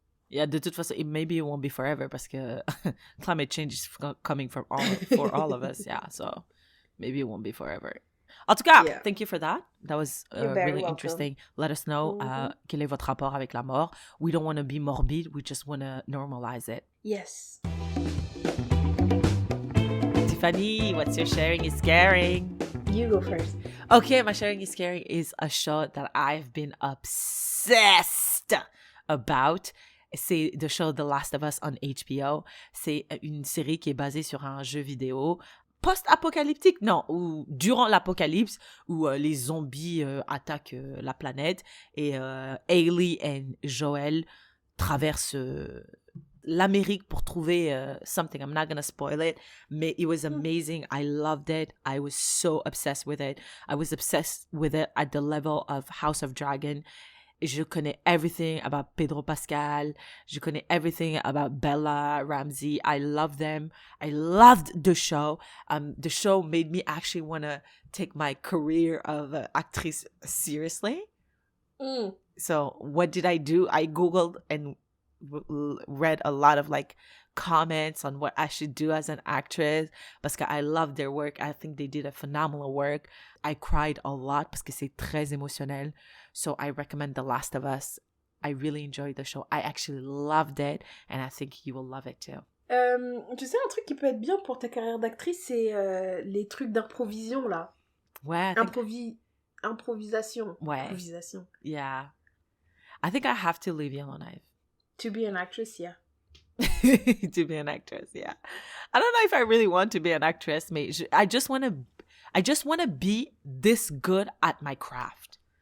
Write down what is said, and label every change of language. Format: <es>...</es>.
<en>Yeah,</en> <fr>de toute façon,</fr> <en>maybe it won't be forever</en> <fr>parce que</fr> <en>climate change is coming for all of us. Yeah, so maybe it won't be forever.</en> <fr>En tout cas,</fr> <en>Yeah. thank you for that. That was You're very really welcome. interesting. Let us know</en> <fr>quel est votre rapport avec la mort.</fr> <en>We don't want to be morbid. We just want to normalize it. Yes. Tiffany, what's your sharing is caring? You go first. Okay, my sharing is caring is a show that I've been obsessed about. C'est the show The Last of Us on HBO.</en> <fr>C'est une série qui est basée sur un jeu vidéo post-apocalyptique, non, ou durant l'apocalypse, où les zombies attaquent la planète et Hailey et Joel traversent l'Amérique pour trouver something.</fr> <en>I'm not gonna spoil it, mais it was amazing. I loved it. I was so obsessed with it. I was obsessed with it at the level of House of Dragon.</en> <fr>Je connais</fr> <en>everything about Pedro Pascal. Je connais everything about Bella Ramsey. I love them. I loved the show. The show made me actually want to take my career of actress seriously. So what did I do? I Googled and read a lot of like comments on what I should do as an actress</en> <fr>parce que</fr> <en>I love their work. I think they did a phenomenal work. I cried a lot</en> <fr>parce que c'est très émotionnel.</fr> <en>So I recommend The Last of Us. I really enjoyed the show. I actually loved it and I think you will love it too.</en> <fr>Tu sais, un truc qui peut être bien pour ta carrière d'actrice, c'est les trucs d'improvision, là. Ouais. Improvisation. Ouais. Improvisation.</fr> <en>Yeah. I think I have to leave Yellowknife. To be an actress, yeah. To be an actress, yeah. I don't know if I really want to be an actress, but I just want to be this good at my craft.</en>